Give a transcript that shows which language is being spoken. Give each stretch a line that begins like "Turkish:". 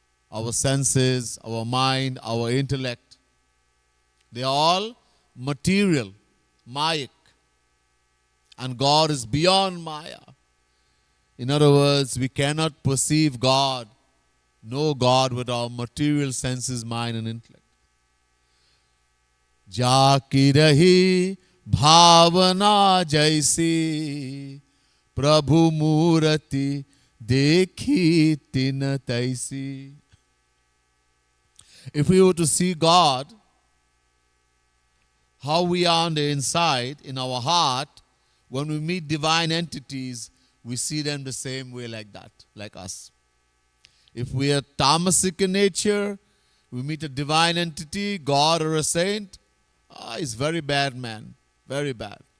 English: Our senses, our mind, our intellect. They are all material, Mayic. And God is beyond Maya. In other words, we cannot perceive God, know God with our material senses, mind and intellect.
Hindi: जाकी रही भावना जैसी प्रभु मूर्ति देखी तिन तैसी.
English: If we were to see God, how we are on the inside, in our heart, when we meet divine entities, we see them the same way like that, like us. If we are tamasic in nature, we meet a divine entity, God or a saint, he's very bad man, very bad.